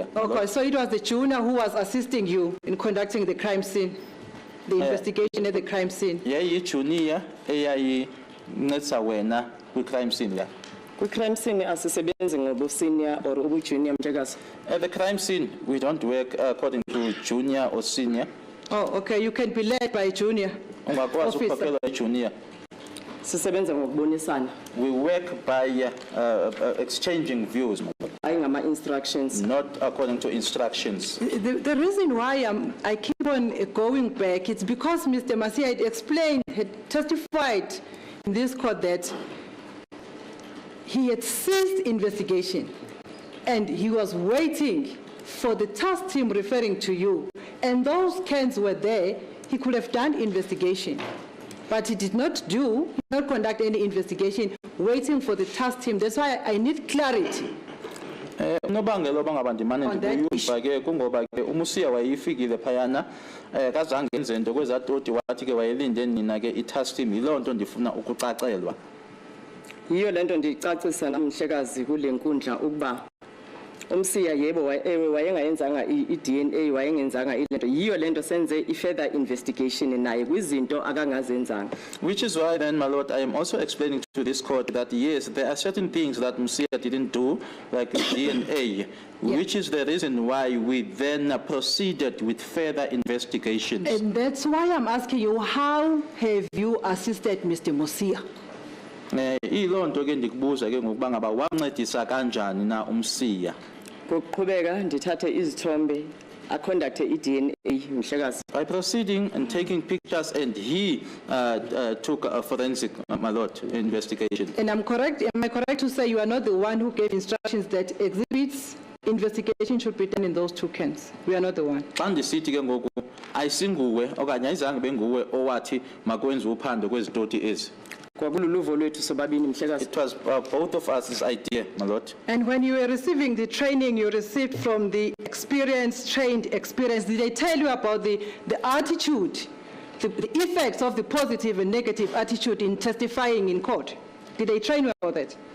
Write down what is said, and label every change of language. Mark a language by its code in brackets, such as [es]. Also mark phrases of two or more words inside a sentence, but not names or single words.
[en] Okay, so it was the junior who was assisting you in conducting the crime scene, the investigation at the crime scene. [xh] Yeah, junior eyayincedisa wena kwi-crime scene la. Kwi-crime scene asisebenzi ngobu-senior or ubu-junior Mhlekazi. [en] At the crime scene, we don't work according to junior or senior. Oh, okay, you can be led by a junior [xh] Ungakwazi [en] officer. [xh] ukukhokelwa junior. Sisebenza ngokubonisana. [en] We work by exchanging views, [xh] Hayi ngama-instructions. [en] not according to instructions. The reason why I keep on going back, it's because Mr. Masia had explained, had testified in this court that he had ceased investigation and he was waiting for the task team referring to you. And those cans were there, he could have done investigation. But he did not conduct any investigation, waiting for the task team. That's why I need clarity. [xh] Unobangela obangaba ndimane [en] On that [xh] ndikuyuva ke kungoba ke uMusia wayifikile phayana kazange enze into kwezatoti wathi ke wayelinde nina ke i-task team yiloo nto ndifuna ukucacelwa. Yiyo lento ndicacisa Mhlekazi kule nkundla ukuba uMsiya yebo wayengayenzanga i-DNA wayengenzanga ilento yiyo lento senze i-further investigation naye kwizinto akangazenzanga. [en] Which is why then, my lord, I am also explaining to this court that yes, there are certain things that Musia didn't do, like DNA, which is the reason why we then proceeded with further investigations. And that's why I'm asking you, how have you assisted Mr. Musia? [xh] Ilo nto ke ndikubuza ke ngokuba ngaba wancedisa kanjani na uMsiya. Ngokuqhubeka ndithathe izithombe aconducte i-DNA Mhlekazi. [en] By proceeding and taking pictures, and he took a forensic, my lord, investigation. And am I correct to say you are not the one who gave instructions that exhibits investigation should be done in those two cans? We are not the one. [xh] Xa ndisithi ke ngoku ayisinguwe okanye ayizange benguwe owathi makwenze uphando kwezitoti ezi. Kwakululuvo lwethu sobabini Mhlekazi. [en] It was both of us' idea, my lord. And when you were receiving the training you received from the trained experience, did they tell you about the attitude, the effects of the positive and negative attitude in testifying in court? Did they train you about that?